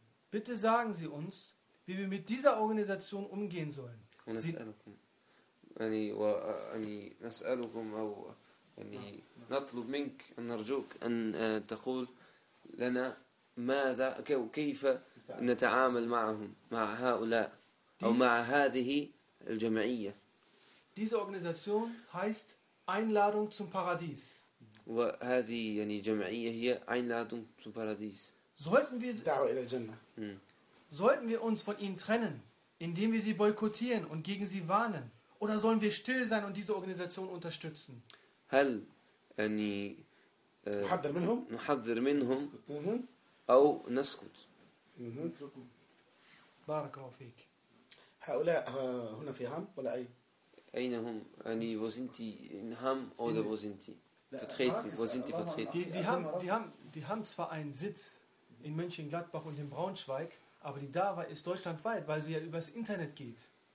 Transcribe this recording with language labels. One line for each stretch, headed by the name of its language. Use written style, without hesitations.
German: Bitte sagen Sie uns, wie wir mit dieser Organisation umgehen sollen.
Arabic: ونسألكم يعني وأني نسألكم أو يعني نطلب منك أن نرجوك أن تقول لنا ماذا كيف نتعامل معهم مع هؤلاء أو مع هذه الجمعية.
German: Diese Organisation heißt Einladung zum Paradies.
Arabic: وهذه يعني جمعية هي Einladung zum Paradies.
German: Sollten wir
Arabic: دعوة إلى الجنة.
German: Sollten wir uns von ihnen trennen, indem wir sie boykottieren und gegen sie warnen, oder sollen wir still sein und diese Organisation unterstützen?
Arabic: هل يعني نحذر منهم؟ نحذر منهم أو نسكت؟ بارك الله فيك. هؤلاء هنا في هام ولا أي؟ أين هم؟ يعني وزنتي إن هام أو ده وزنتي؟
German: vertreten
Arabic: وزنتي vertreten.
German: Die haben zwar einen Sitz in Mönchengladbach und in Braunschweig, aber die Dawa ist deutschlandweit, weil sie ja übers Internet geht.